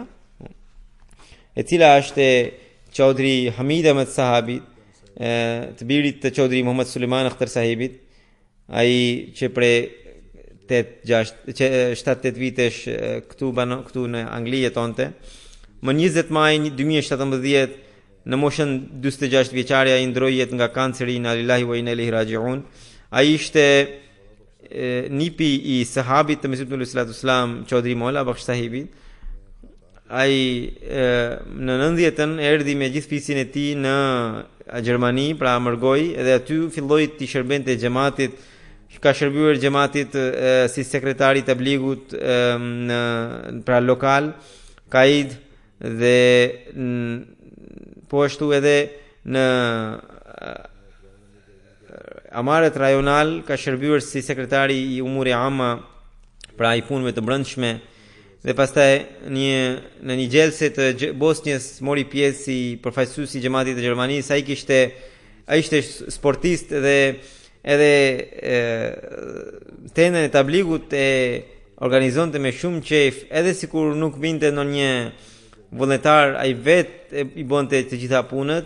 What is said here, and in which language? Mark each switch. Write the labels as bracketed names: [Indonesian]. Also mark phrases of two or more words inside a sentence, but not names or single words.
[Albanian] E cila është Chaudhry Hamid Ahmed Sahabit, të birit të Chaudhry Muhammad Suleiman Akhtar Sahibit, ai që prej 7-8 vitesh këtu në Angli jetonte. Më 20 maj 2017, në moshën 46 vjeçare, ai ndroi jetë nga kanceri. [Arabic] إنا لله وإنا إليه راجعون. [Albanian] Ai ishte nipi i sahabit të Mesihut [Arabic] عليه الصلاة والسلام, [Albanian] Chaudhry Molla Bakhsh Sahibit. Ai në 90-ën erdhi me gjithë fisin e tij në Gjermani, pra mërgoi, edhe aty filloi të shërbente xhamatit. Ka shërbyer xhamatit si sekretari i tabligut pra lokal, kaid, dhe po ashtu edhe në amaret rajonal ka shërbyer si sekretari i [Urdu] امور عامہ, [Albanian] pra i punëve të brendshme. Dhe pastaj në një gjelse të Bosnjës mori pjesë si përfaqësues i xhamatit të Gjermanisë. Ai ishte sportist dhe edhe tendën e tabligut e organizonte me shumë qejf, edhe sikur nuk vinte ndonjë vullnetar, ai vetë i bënte të gjitha punët.